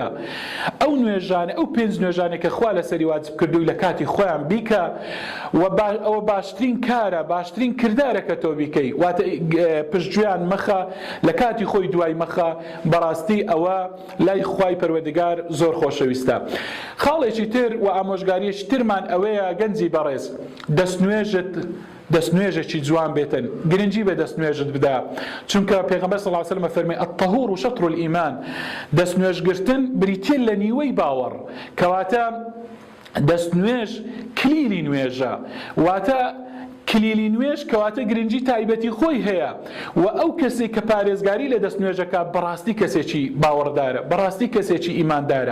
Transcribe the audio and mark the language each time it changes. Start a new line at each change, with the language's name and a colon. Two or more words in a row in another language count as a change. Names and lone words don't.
Central Kurdish: ئەو نوێژانە ئەو پێنج نوێژانێک کە خوا لەسەری واجب کردووی لە کاتی خۆیان بیکە و ئەوە باشترین کارە، باشترین کردارە کە تۆ بیکەی، واتە پشتگویان مەخە لە کاتی خۆی دوای مەخە. بەڕاستی ئەوە لای خوای پەروەردگار زۆر خۆشەویستە. خاڵێکی تر و ئامۆژگاریەکی ترمان ئەوەیە گەنجی بەڕێز دەستنوێژێکی جوان بێتن، گرنگی بە دەستنوێژت بدا، چونکە پێغەمبەر
Arabic: صلی الله علیه و سلم
Central Kurdish: فەرمێ
Arabic: الطهور شطر الإيمان.
Central Kurdish: دەستنوێژگرتن بریتیە لە نیوەی باوەڕ، کەواتە دەستنوێژ کلیلی نوێژە، واتە کلیلی نوێژ کەواتە گرنگی تایبەتی خۆی هەیە و ئەو کەسێک کە پارێزگاری لە دەست نوێژەکە بەڕاستی کەسێکی باوەڕدارە، بەڕاستی کەسێکی ئیماندارە.